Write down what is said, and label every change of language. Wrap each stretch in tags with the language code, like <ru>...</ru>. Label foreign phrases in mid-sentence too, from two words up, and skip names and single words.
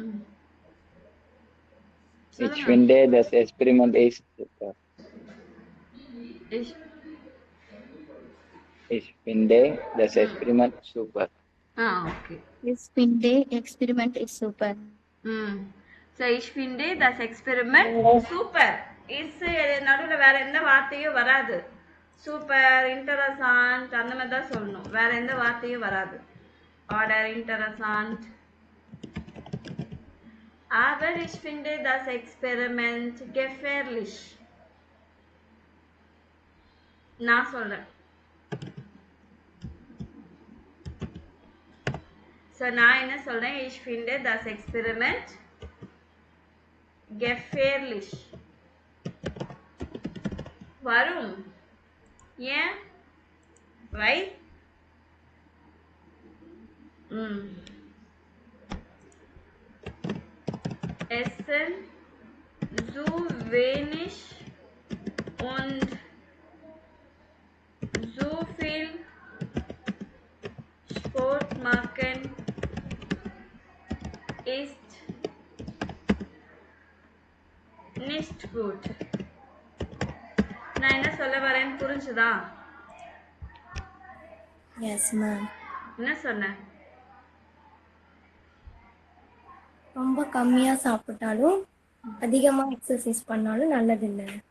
<de>Ich finde das Experiment ist super. Ich finde das Experiment super. Okay. Ich finde Experiment ist super. So ich finde das Experiment super.</de> <ta>இஸ் நடுவுல வேற எந்த வார்த்தையும் வராது. சூப்பர், இன்டரசான்ட் அந்த மாதிரி தான் சொல்லணும். வேற எந்த வார்த்தையும் வராது. ஆர்டர், இன்டரசான்ட்.</ta> <de>Aber ich finde das Experiment gefährlich.</de> <ta>நான் சொல்றேன். So நான் என்ன சொல்றேன்?</ta> <de>Ich finde das Experiment gefährlich.</de> <ta>வரும். ஏன்?</ta> <en>Why?</en> <de>Essen so wenig und so viel Sport machen ist nicht gut.</de> <ta>நான் என்ன சொல்ல வரேன்னு புரிஞ்சுதா?</ta> <en>Yes, ma'am.</en> <ta>என்ன சொன்னேன்? ரொம்ப கம்மியா சாப்பிட்டாலும் அதிகமா எக்ஸசைஸ் பண்ணாலும் நல்லதில்லை.</ta>